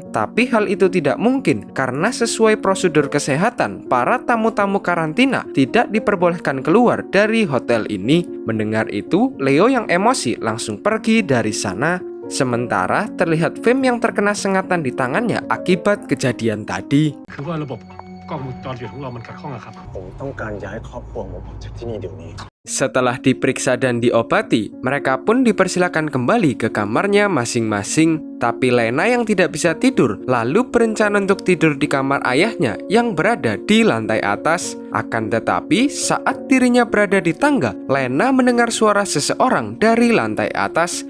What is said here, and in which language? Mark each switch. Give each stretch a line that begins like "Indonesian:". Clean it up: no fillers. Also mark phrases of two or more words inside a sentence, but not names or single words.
Indonesian: Tapi hal itu tidak mungkin karena sesuai prosedur kesehatan, para tamu-tamu karantina tidak diperbolehkan keluar dari hotel ini. Mendengar itu, Leo yang emosi langsung pergi dari sana. Sementara terlihat Fame yang terkena sengatan di tangannya akibat kejadian tadi.
Thai: คือว่าระบบกล้องวงจรปิดของเรามันขัดข้องอะครับ ผมต้องการย้ายครอบครัวผมออกจากที่นี่เดี๋ยวนี้
Indonesian: Setelah diperiksa dan diobati, mereka pun dipersilakan kembali ke kamarnya masing-masing. Tapi Lena yang tidak bisa tidur lalu berencana untuk tidur di kamar ayahnya yang berada di lantai atas. Akan tetapi saat dirinya berada di tangga, Lena mendengar suara seseorang dari lantai atas.